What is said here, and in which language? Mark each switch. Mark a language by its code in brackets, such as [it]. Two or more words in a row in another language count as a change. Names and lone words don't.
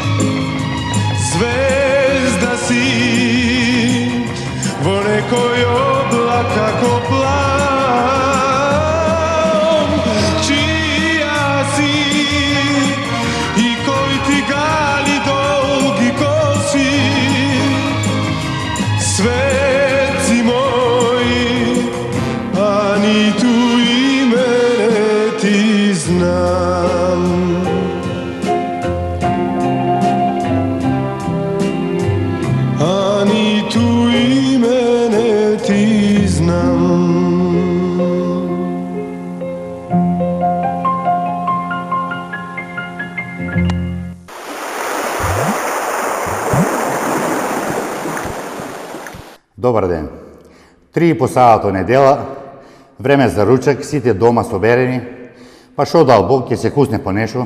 [mk] ѕвезда си, во некој облака ко план, чија си, и који ти гали долги коси, свет си мој, а ни ту имене ти знам. А ни ту имене ти знам. Добар ден. 3,5 сата недела, време за ручек, сите дома соберени, па шо дал Бог, ќе се кусне по нешо.